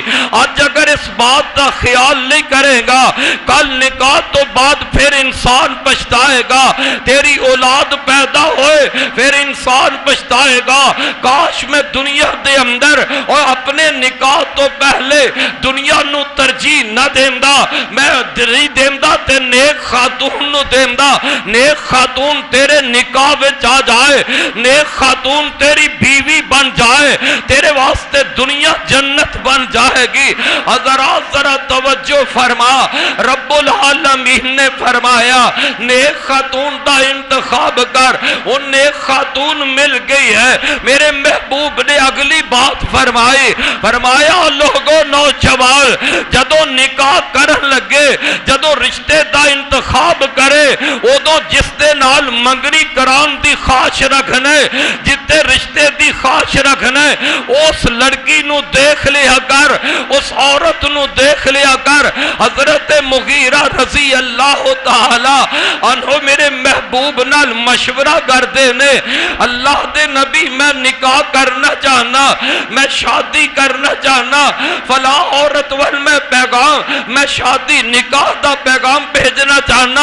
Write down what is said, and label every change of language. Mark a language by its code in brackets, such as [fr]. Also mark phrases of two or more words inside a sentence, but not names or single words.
[ur] آج اگر اس بات کا خیال نہیں کرے گا، کل نکاح تو بعد پھر انسان پچھتائے گا۔ تیری اولاد پیدا ہوئے پھر انسان پچھتائے گا [pa] کاش میں دنیا دے اندر اور اپنے نکاح تو پہلے دنیا نو ترجیح نہ دیندہ، میں دری دیندہ تے نیک خاتون نو دیندہ۔ [ur] نیک خاتون تیرے نکاح وچ آ جائے، نیک خاتون تیری بیوی بن جائے، تیرے واسطے دنیا جنت بن جائے گی۔ حضرات ذرا توجہ فرما، رب العالمین نے فرمایا نیک خاتون دا انتخاب کر۔ [pa] ان نیک خاتون مل گئی ہے، میرے محبوب نے اگلی بات فرمائی، فرمایا لوگوں نوجوان جدوں نکاح کرن لگے، جدوں رشتے دا انتخاب کرے، ادوں جس دے نال منگنی کران دی خواہش رکھنے، جتے رشتے دی خواہش رکھنے، اس لڑکی نو دیکھ لیا کر، اس عورت نو دیکھ لیا کر۔ حضرت مغیرہ رضی اللہ تعالی عنہ میرے محبوب نال مشورہ کردے نے، اللہ دے نبی میں نکاح کرنا چاہنا، میں شادی کرنا چاہنا، فلاں عورت وال میں پیغام، میں شادی نکاح دا پیغام بھیجنا چاہنا۔